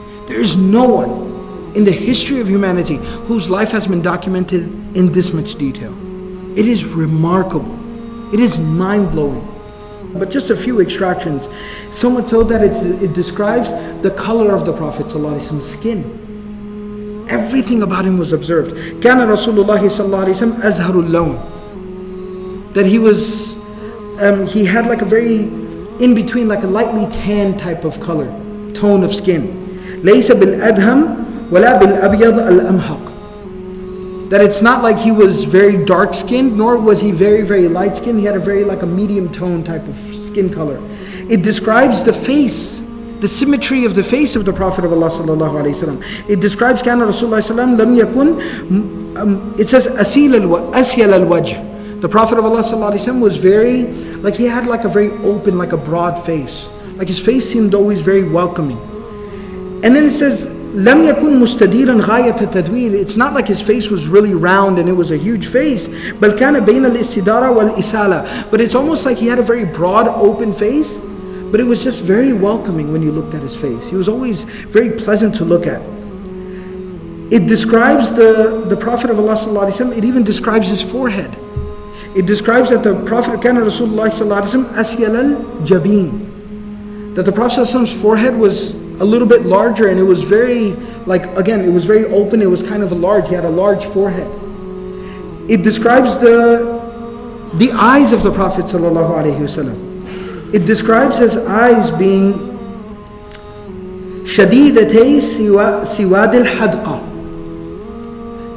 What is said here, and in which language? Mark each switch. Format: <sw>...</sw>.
<en>There is no one in the history of humanity whose life has been documented in this much detail. It is remarkable. It is mind-blowing. But just a few extractions, so much so that it describes the color of the Prophet ﷺ's skin. Everything about him was observed.</en> <ar>كان رسول الله صلى الله عليه وسلم أزهر اللون.</ar> <en>That he had like a very in between, like a lightly tan type of color, tone of skin.</en> <ar>ليس بالأدهم ولا بالأبيض الأمهق.</ar> <en>That it's not like he was very dark skinned, nor was he very, very light skinned. He had a very like a medium tone type of skin color. It describes the face, the symmetry of the face of the Prophet of Allah sallallahu alaihi wasallam. It describes</en> <ar>كان رسول الله صلى الله عليه وسلم لم يكن.</ar> <en>It says</en> <ar>أسيل الوجه.</ar> <en>The Prophet of Allah sallallahu alaihi wasallam was very, like he had like a very open, like a broad face. Like his face seemed always very welcoming. And then it says</en> <ar>لم يكن مستديرا غاية التدوير.</ar> <en>It's not like his face was really round and it was a huge face.</en> <ar>بل كان بين الاستدارة والإسالة.</ar> <en>But it's almost like he had a very broad, open face. But it was just very welcoming when you looked at his face. He was always very pleasant to look at. It describes the Prophet of Allah sallallahu alaihi wasallam. It even describes his forehead. It describes that the Prophet</en> <ar>كان رسول الله صلى الله عليه وسلم أسيل الجبين.</ar> <en>That the Prophet sallallahu alaihi wasallam's forehead was a little bit larger, and it was very, like, again, it was very open. It was kind of large. He had a large forehead. It describes the eyes of the Prophet sallallahu alaihi wasallam. It describes his eyes being</en> <ar>شديدتي سواد الحدقة.</ar>